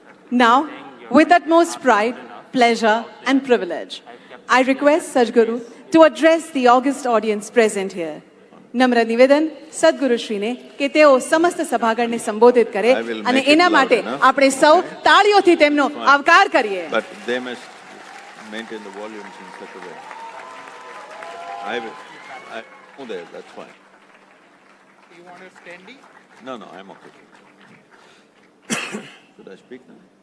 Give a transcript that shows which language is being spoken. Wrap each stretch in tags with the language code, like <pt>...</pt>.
<en>Now, with utmost pride, pleasure and privilege, I request Sadhguru to address the august audience present here.</en> <gu>નમ્ર નિવેદન સદગુરુ શ્રીને કે તેઓ સમસ્ત સભાગણને સંબોધિત કરે અને એના માટે આપણે સૌ તાળીઓથી તેમનો આવકાર કરીએ.</gu> <en>But they must maintain the volumes in such a way. I know there, that's fine. You want a standing? No, I'm okay. Should I speak now?</en>